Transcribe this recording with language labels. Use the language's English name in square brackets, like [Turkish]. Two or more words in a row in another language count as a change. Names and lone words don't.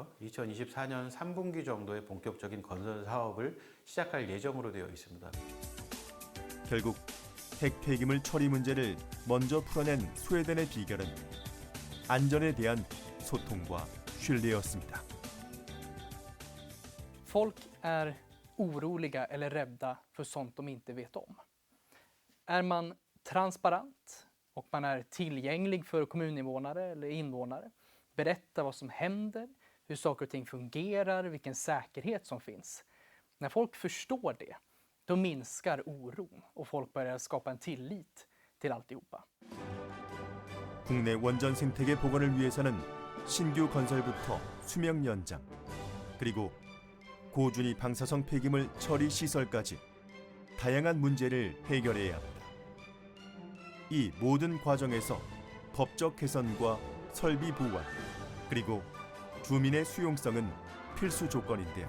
[Korean] 2024년 3분기 정도에 본격적인 건설 사업을 시작할 예정으로 되어 있습니다. 결국 핵 폐기물 처리 문제를 먼저 풀어낸 스웨덴의 비결은 안전에 대한 소통과 신뢰였습니다. [Swedish] Folk är oroliga eller rädda för sånt de inte vet om. Är man transparent och man är tillgänglig för kommuninvånare eller invånare, berättar vad som händer, hur saker och ting fungerar, vilken säkerhet som finns. När folk förstår det, då minskar oron och folk börjar skapa en tillit till alltihopa. [Korean] 국내 원전 생태계 복원을 위해서는 신규 건설부터 수명 연장, 그리고 고준위 방사성 폐기물 처리 시설까지 다양한 문제를 해결해야 합니다. 이 모든 과정에서 법적 개선과 설비 보완, 그리고 주민의 수용성은 필수 조건인데요.